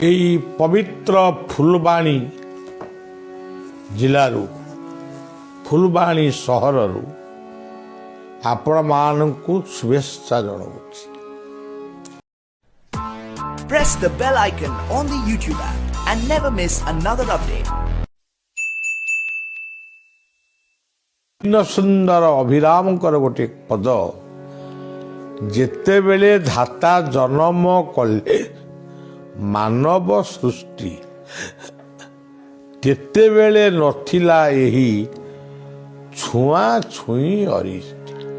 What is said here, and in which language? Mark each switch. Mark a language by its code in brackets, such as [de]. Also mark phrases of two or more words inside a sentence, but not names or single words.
[or] এই ପବିତ୍ର ଫୁଲବାଣୀ ଜିଲ୍ଲାରୁ ଫୁଲବାଣୀ ସହରରୁ ଆପଣମାନଙ୍କୁ ଶୁଭେଚ୍ଛା ଜଣାଉଛି। [en] Press the bell icon on the YouTube app and never miss another update. [or] ସୁନ୍ଦର ଅଭିରାମଙ୍କର ଗୋଟେ ପଦ, ଯେତେବେଳେ ଧାତା ଜନ୍ମ କଲେ ମାନବ ସୃଷ୍ଟି, କେତେବେଳେ ନଥିଲା ଏହି ଛୁଆଁ ଛୁଇଁ ଅରିଷ୍ଟି।